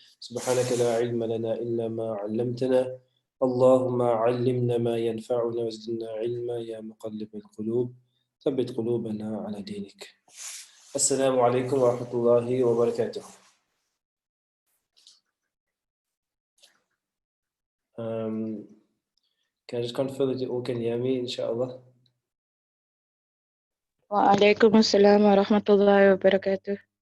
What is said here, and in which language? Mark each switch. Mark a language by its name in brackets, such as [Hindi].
[Arabic] سبحانك لا علم لنا إلا ما علمتنا، اللهم علمنا ما ينفعنا وزدنا علما يا مقلب القلوب ثبت قلوبنا على دينك. السلام عليكم ورحمة الله وبركاته. [English] Can I just confirm that you all can hear me, inshallah? [Arabic] وعليكم السلام ورحمة الله وبركاته.